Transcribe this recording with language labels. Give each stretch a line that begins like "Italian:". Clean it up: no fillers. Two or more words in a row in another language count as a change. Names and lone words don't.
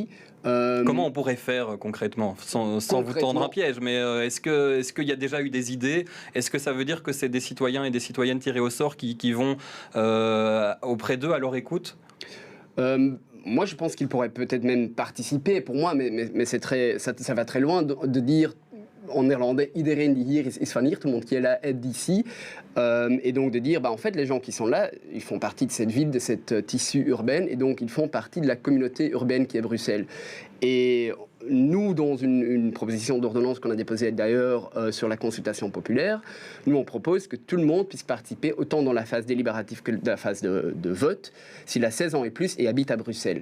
French: Comment on pourrait faire concrètement, sans vous tendre un piège, mais est-ce qu'il y a déjà eu des idées? Est-ce que ça veut dire que c'est des citoyens et des citoyennes tirés au sort qui vont auprès d'eux à leur écoute? Moi, je pense qu'ils pourraient peut-être même participer. Pour moi, mais c'est ça va très loin de dire en néerlandais,
Dutch: iedereen die hier is van hier,
French: tout le monde qui est là est d'ici. Et donc de dire, en fait, les gens qui sont là, ils font partie de cette ville, de cette tissu urbaine, et donc ils font partie de la communauté urbaine qui est Bruxelles. Et nous, dans une proposition d'ordonnance qu'on a déposée d'ailleurs sur la consultation populaire, nous on propose que tout le monde puisse participer autant dans la phase délibérative que dans la phase de vote, s'il a 16 ans et plus et habite à Bruxelles.